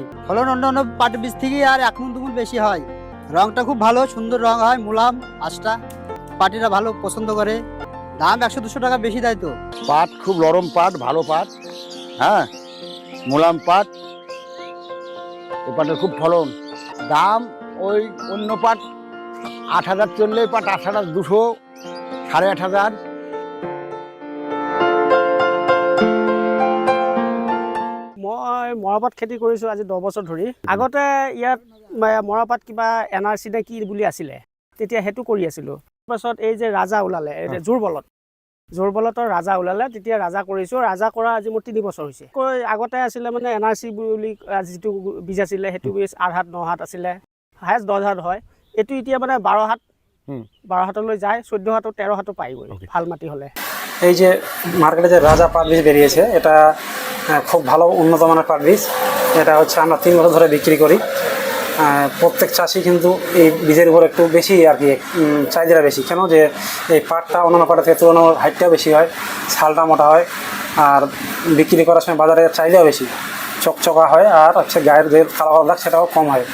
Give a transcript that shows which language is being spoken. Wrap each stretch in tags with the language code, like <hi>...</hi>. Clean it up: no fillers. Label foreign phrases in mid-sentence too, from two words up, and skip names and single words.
<bn>ফলন অন্য অন্য পাটের বীজ থেকে আর 1 গুণ বেশি হয়। রংটা খুব ভালো, সুন্দর রং হয়, মুলাম আঁশটা, পাটিরা ভালো পছন্দ করে। দাম 100-200 টাকা বেশি দেয় তো। পাট খুব নরম পাট, ভালো পাট, হ্যাঁ, মোলাম পাট। এই পাটের খুব ফলন। দাম ওই অন্য পাট 8,000 চললে পাট 8,200, 8,500।</bn> <as>মই মৰাপাট খেতি কৰিছোঁ আজি 10 বছৰ ধৰি। আগতে ইয়াত মৰাপাট কিবা NRC নে কি বুলি আছিলে, তেতিয়া সেইটো কৰি আছিলোঁ। তাৰপাছত এই যে ৰাজা ওলালে, জোৰ বলতৰ ৰাজা ওলালে, তেতিয়া ৰাজা কৰিছোঁ। ৰাজা কৰা আজি মোৰ 3 বছৰ হৈছে। আগতে আছিলে মানে NRC বুলি যিটো বীজ আছিলে, সেইটো বীজ 8 হাত 9 হাত আছিলে, হায়েষ্ট 10 হাত হয়। এইটো এতিয়া মানে 12 হাতলৈ যায়, 14 হাত 13 হাতো পাই গ'ল ভাল মাটি হ'লে।</as> <bn>এই যে মার্কেটে যে রাজা পাট বীজ বেরিয়েছে, এটা খুব ভালো উন্নত মানের পাট বীজ। এটা হচ্ছে আমরা 3 বছর ধরে বিক্রি করি। প্রত্যেক চাষি কিন্তু এই বীজের উপর একটু বেশি আর কি চাহিদা বেশি। কেন যে এই পাটটা অন্যান্য পাটের থেকে তুলনায় হাইটটাও বেশি হয়, ছালটা মোটা হয়, আর বিক্রি করার সময় বাজারে চাহিদাও বেশি, চকচকা হয়, আর হচ্ছে গায়ের যে কালো কালো দাগ সেটাও কম হয়।</bn>